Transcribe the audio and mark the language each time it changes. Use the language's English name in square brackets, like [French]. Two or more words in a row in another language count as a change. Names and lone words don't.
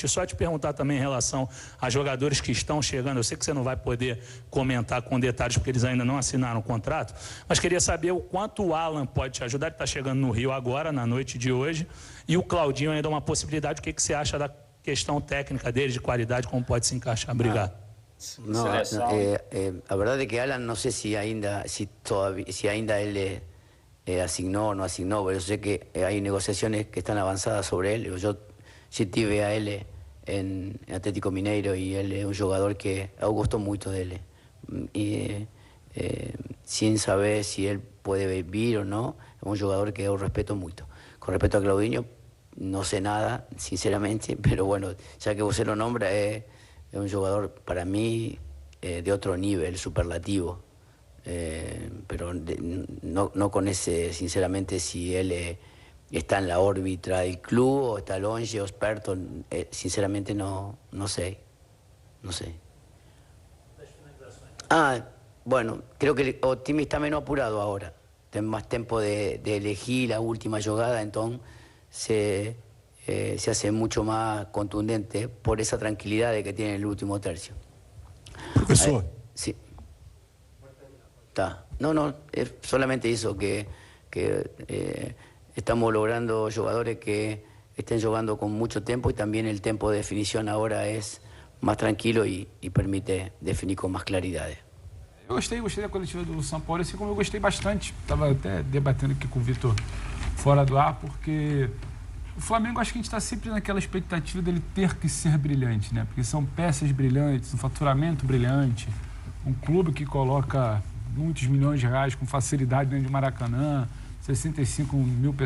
[Portuguese] E só te perguntar também em relação a jogadores que estão chegando, eu sei que você não vai poder comentar com detalhes porque eles ainda não assinaram o contrato, mas queria saber o quanto o Alan pode te ajudar, ele está chegando no Rio agora, na noite de hoje, e o Claudinho ainda é uma possibilidade. O que você acha da questão técnica dele, de qualidade, como pode se encaixar? Obrigado. A verdade é que Alan, não sei se ainda ele [Spanish] asignó o no asignó, pero yo sé que hay negociaciones que están avanzadas sobre él. Yo sí tuve a él en Atlético Mineiro y él es un jugador que [Portuguese] eu gosto muito dele. [Spanish] Y sin saber si él puede vir o no, es un jugador que yo respeto mucho. Con respecto a Claudinho, no sé nada, sinceramente, pero bueno, ya que usted lo nombra, es un jugador para mí de otro nivel, superlativo. Pero no con ese, sinceramente, si él está en la órbita del club o está longe o experto, sinceramente no sé. No sé. Bueno, creo que [Portuguese] o time [Spanish] está menos apurado ahora. Tem más tiempo de elegir la última jugada, entonces se hace mucho más contundente por esa tranquilidad que tiene el último tercio. Professor. Sí. Tá. No, es solamente eso, que estamos logrando jugadores que estén jugando con mucho tiempo y también el tiempo de definición ahora es más tranquilo y permite definir con más claridad. [Portuguese] Eu gostei da coletiva do São Paulo, assim como eu gostei bastante. Estava até debatendo aqui com o Vitor fora do ar, porque o Flamengo, acho que a gente está sempre naquela expectativa dele ter que ser brilhante, né? Porque são peças brilhantes, um faturamento brilhante, um clube que coloca muitos milhões de reais com facilidade dentro de Maracanã, 65 mil pessoas.